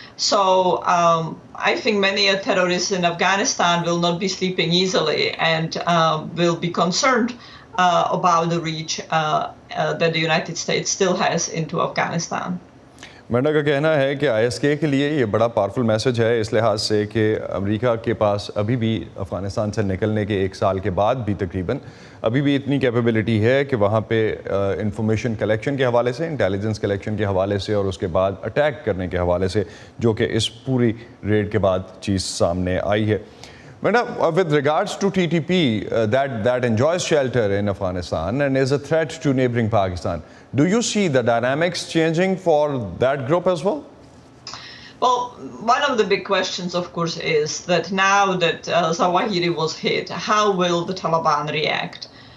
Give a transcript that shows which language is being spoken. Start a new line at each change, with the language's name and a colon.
English: So I think many terrorists in Afghanistan will not be sleeping easily and will be concerned about the reach that the United States still has into Afghanistan.
Urdu: مرنا کا کہنا ہے کہ ISK کے لیے یہ بڑا powerful message ہے اس لحاظ سے کہ امریکہ کے پاس ابھی بھی افغانستان سے نکلنے کے 1 سال کے بعد بھی تقریباً ابھی بھی اتنی کیپیبلٹی ہے کہ وہاں پہ انفارمیشن کلیکشن کے حوالے سے، انٹیلیجنس کلیکشن کے حوالے سے اور اس کے بعد اٹیک کرنے کے حوالے سے، جو کہ اس پوری ریڈ کے بعد چیز سامنے آئی ہے.
English: With regards to TTP that enjoys shelter in Afghanistan and is a threat to neighboring Pakistan, do you see the dynamics changing for that group as well? Well, one of the big questions, of course, is that now that Zawahiri was hit, how will the Taliban react?